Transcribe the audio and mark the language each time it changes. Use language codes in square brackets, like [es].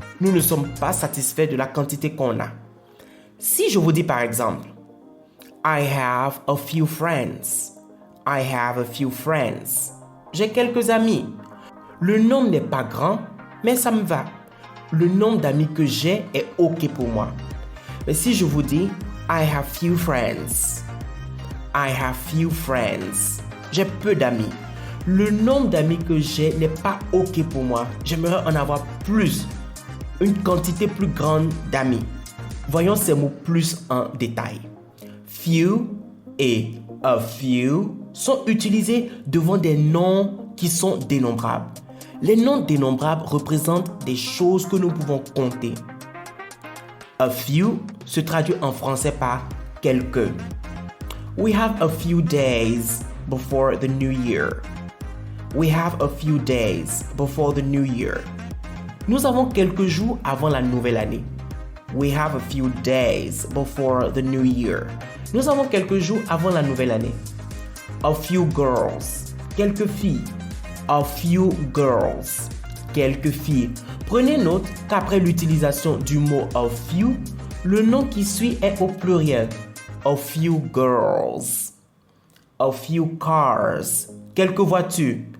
[fr] Nous ne sommes pas satisfaits de la quantité qu'on a. Si je vous dis par exemple, [en] I have a few friends. I have a few friends. [fr] J'ai quelques amis. Le nombre n'est pas grand, mais ça me va. Le nombre d'amis que j'ai est OK pour moi. Mais si je vous dis, [en] I have few friends. I have few friends. [fr] J'ai peu d'amis. Le nombre d'amis que j'ai n'est pas OK pour moi. J'aimerais en avoir plus. Une quantité plus grande d'amis. Voyons ces mots plus en détail. Few et a few sont utilisés devant des noms qui sont dénombrables. Les noms dénombrables représentent des choses que nous pouvons compter. A few se traduit en français par quelques. [en] We have a few days before the new year. We have a few days before the new year. [fr] Nous avons quelques jours avant la nouvelle année. [en] We have a few days before the new year. [fr] Nous avons quelques jours avant la nouvelle année. [en] A few girls. [fr] Quelques filles. [en] A few girls. Quelques filles. [fr] Prenez note qu'après l'utilisation du mot a few, le nom qui suit est au pluriel. [en] A few girls. A few cars. [fr] Quelques voitures.